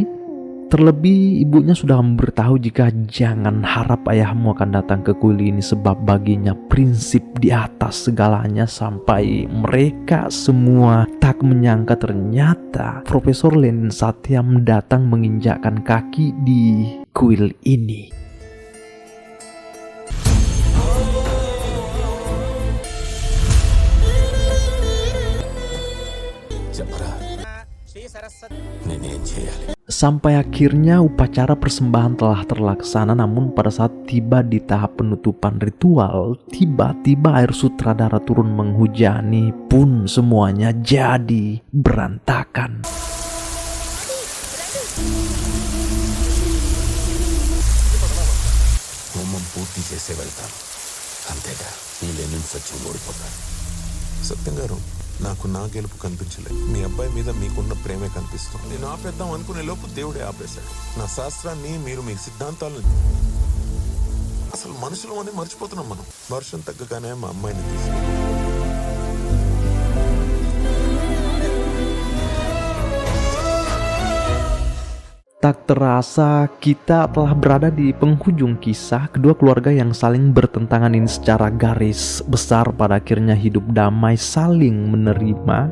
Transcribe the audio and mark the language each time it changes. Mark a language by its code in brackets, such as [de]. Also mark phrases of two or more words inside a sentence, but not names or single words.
[id] Terlebih ibunya sudah memberitahu jika jangan harap ayahmu akan datang ke kuil ini sebab baginya prinsip di atas segalanya. Sampai mereka semua tak menyangka ternyata Profesor Lenin Satyam datang menginjakkan kaki di kuil ini. [te] చెప్పరా నేనేం చేయాలి? [id] Sampai akhirnya upacara persembahan telah terlaksana. Namun pada saat tiba di tahap penutupan ritual, tiba-tiba air sutradara turun menghujani. Pun semuanya jadi berantakan. [te] హోమం పూర్తి చేసే వెళ్తాను, అంతేగా ఈ లేని సత్యం ఓడిపోతాను. సత్యం గారు, నాకు నా గెలుపు కనిపించలేదు. మీ అబ్బాయి మీద మీకున్న ప్రేమే కనిపిస్తుంది. నేను ఆపేద్దాం అనుకునే లోపు దేవుడే ఆపేశాడు. నా శాస్త్రాన్ని మీరు మీ సిద్ధాంతాలను అసలు మనుషులు అని మర్చిపోతున్నాం మనం. వర్షం తగ్గగానే మా అమ్మాయిని తీసుకెళ్ళి [id] Tak terasa kita telah berada di penghujung kisah. Kedua keluarga yang saling bertentangan ini secara garis besar pada akhirnya hidup damai, saling menerima.